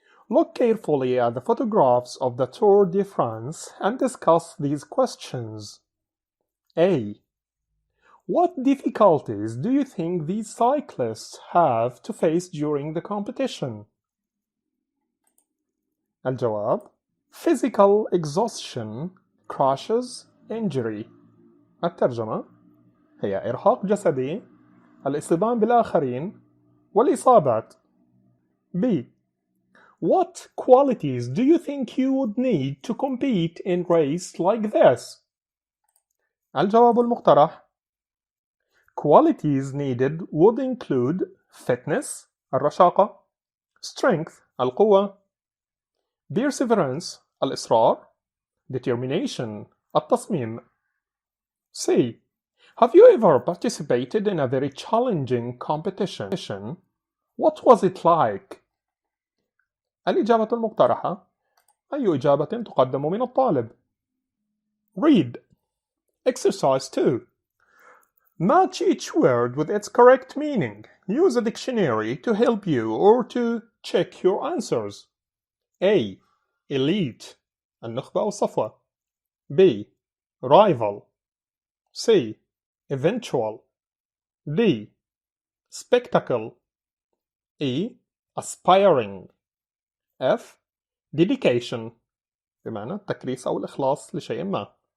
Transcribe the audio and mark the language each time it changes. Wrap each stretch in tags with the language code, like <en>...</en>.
<en>Look carefully at the photographs of the Tour de France and discuss these questions. A. What difficulties do you think these cyclists have to face during the competition?</en> <ar>الجواب:</ar> <en>Physical exhaustion, crashes, injury.</en> <ar>الترجمة هي إرهاق جسدي، الاصطدام بالآخرين، والإصابات.</ar> <en>B. What qualities do you think you would need to compete in race like this?</en> <ar>الجواب المقترح:</ar> <en>Qualities needed would include fitness الرشاقة، strength القوة، perseverance الإصرار، determination التصميم. C. Have you ever participated in a very challenging competition? What was it like?</en> <ar>الإجابة المقترحة: أي إجابة تقدم من الطالب؟</ar> <en>Read. Exercise 2. Match each word with its correct meaning. Use a dictionary to help you or to check your answers. A.</en> <ar>Elite النخبة أو الصفوة.</ar> <en>B. Rival. C. Eventual. D. Spectacle. E. Aspiring. F.</en> <ar>Dedication بمعنى التكريس أو الإخلاص لشيء ما.</ar>